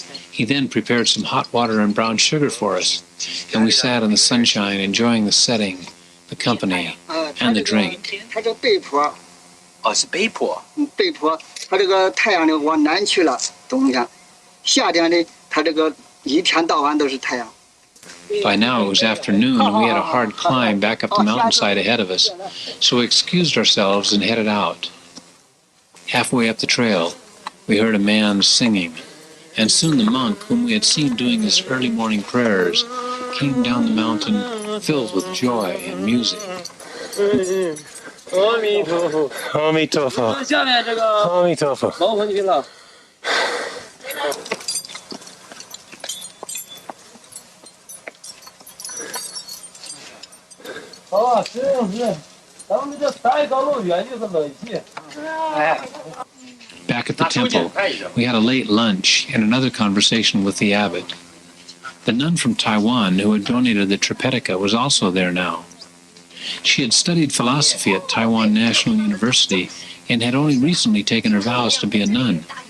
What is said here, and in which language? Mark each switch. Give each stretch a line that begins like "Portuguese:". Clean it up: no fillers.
English: He then prepared some hot water and brown sugar for us, and we sat in the sunshine enjoying the setting, the company, and the drink.
Chinese: 哦，是北坡。北坡，它这个太阳呢往南去了，冬天；夏天呢，它这个一天到晚都是太阳。
English: By now it was afternoon, and we had a hard climb back up the mountainside ahead of us, so we excused ourselves and headed out. Halfway up the trail, we heard a man singing, and soon the monk, whom we had seen doing his early morning prayers, came down the mountain filled with joy and music.
Chinese: 阿弥陀佛，阿弥陀佛，下面这个阿弥陀佛，毛回去了。哦，是，咱们这山高路远就是冷气。哎。
English: Back at the temple, we had a late lunch and another conversation with the abbot. The nun from Taiwan who had donated the Tripetica was also there now. She had studied philosophy at Taiwan National University and had only recently taken her vows to be a nun.